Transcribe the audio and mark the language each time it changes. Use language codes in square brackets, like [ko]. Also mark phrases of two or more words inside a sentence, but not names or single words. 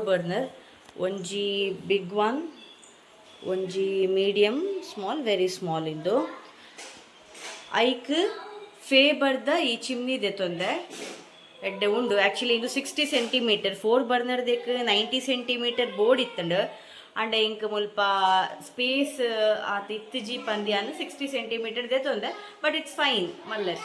[tcy] ಬರ್ನರ್, ಒಂಜಿ [en] big one [tcy] ಒಂಜಿ [en] medium small very small [tcy] ಇಂದು ಐಕ್ ಫೇಬರ್ದ ಈ ಚಿಮ್ನಿ ದೆತೊಂದೆ ಎಡ್ಡೆ ಉಂಡು. ಆ್ಯಕ್ಚುಲಿ ಇದು 60 ಸೆಂಟಿಮೀಟರ್ 4 ಬರ್ನರ್ದಕ್ಕೆ 90 ಸೆಂಟಿಮೀಟರ್ ಬೋರ್ಡ್ ಇತ್ತಂಡು ಅಂಡ ಇಂಕ್ ಮುಲ್ಪ ಸ್ಪೇಸ್ ಆತ ಇತ್ತುಜಿ ಪಂದ್ಯಾನು 60 ಸೆಂಟಿಮೀಟರ್ ದೆತೊಂದೆ [en] but it's fine [tcy] ಮಲ್ಲೆತ್.